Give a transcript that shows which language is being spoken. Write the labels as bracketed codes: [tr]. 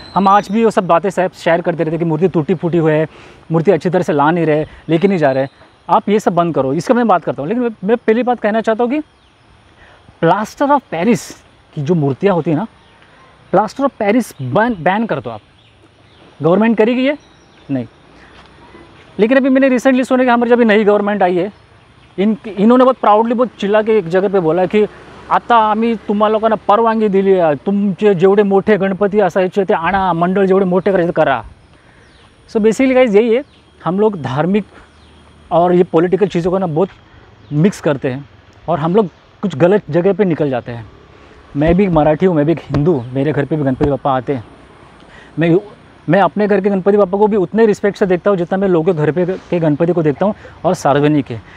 [hi] हम आज भी वो सब बातें शेयर करते रहते कि मूर्ति टूटी फूटी हुई है, मूर्ति अच्छी तरह से ला नहीं रहे, लेके नहीं जा रहे. आप ये सब बंद करो, इसका मैं बात करता हूँ. लेकिन मैं पहली बात कहना चाहता हूँ कि प्लास्टर ऑफ पेरिस की जो मूर्तियाँ होती हैं ना, प्लास्टर ऑफ पेरिस बैन कर दो आप. गवर्नमेंट करेगी ये? नहीं. लेकिन अभी मैंने रिसेंटली सुना कि हमारी जब नई गवर्नमेंट आई है, इन्होंने बहुत प्राउडली, बहुत चिल्ला के एक जगह पे बोला कि [mr] आता आम्ही तुम्हा लोकांना परवानगी दिली आहे, तुमचे जेवढे मोठे गणपती असायचे ते आणा, मंडळ जेवढे मोठे करायचे करा. [hi] सो बेसिकली गाइस यही है, हम लोग धार्मिक और ये पॉलिटिकल चीज़ों को ना बहुत मिक्स करते हैं और हम लोग कुछ गलत जगह पे निकल जाते हैं. मैं भी मराठी हूँ, मैं भी एक हिंदू, मेरे घर पे भी गणपति बप्पा आते हैं. मैं मैं अपने घर के गणपति बापा को भी उतने रिस्पेक्ट से देखता हूँ जितना मैं लोगों के घर पे के गणपति को देखता हूँ और सार्वजनिक के।